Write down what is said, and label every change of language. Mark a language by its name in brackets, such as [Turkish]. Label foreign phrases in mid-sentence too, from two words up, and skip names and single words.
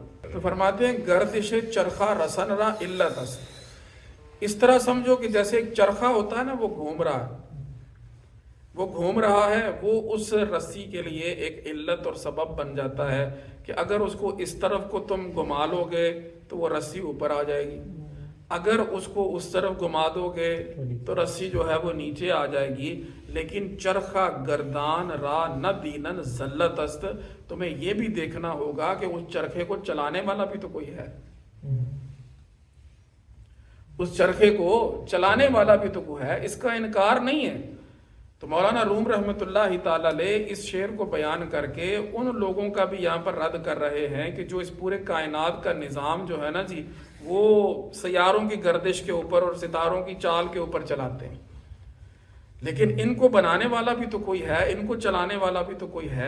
[Urdu] تو فرماتے ہیں [Persian] گردش چرخا رسن را علت است، [Urdu] اس طرح سمجھو کہ جیسے ایک چرخا ہوتا ہے نا، وہ گھوم رہا ہے، وہ گھوم رہا ہے، وہ اس رسی کے لیے ایک علت اور سبب بن جاتا ہے کہ اگر اس کو اس طرف کو تم گھما لو گے تو وہ رسی اوپر آ جائے گی، اگر اس کو اس طرف گھما دو گے تو رسی جو ہے وہ نیچے آ جائے گی۔ [Persian] لیکن چرخا گردان را نہ دینن ذلت است، [Urdu] تمہیں یہ بھی دیکھنا ہوگا کہ اس چرخے کو چلانے والا بھی تو کوئی ہے، اس چرخے کو چلانے والا بھی تو کوئی ہے، اس کا انکار نہیں ہے۔ تو مولانا روم رحمۃ اللہ تعالی علیہ اس شعر کو بیان کر کے ان لوگوں کا بھی یہاں پر رد کر رہے ہیں کہ جو اس پورے کائنات کا نظام جو ہے نا جی، وہ سیاروں کی گردش کے اوپر اور ستاروں کی چال کے اوپر چلاتے ہیں، لیکن ان کو بنانے والا بھی تو کوئی ہے، ان کو چلانے والا بھی تو کوئی ہے۔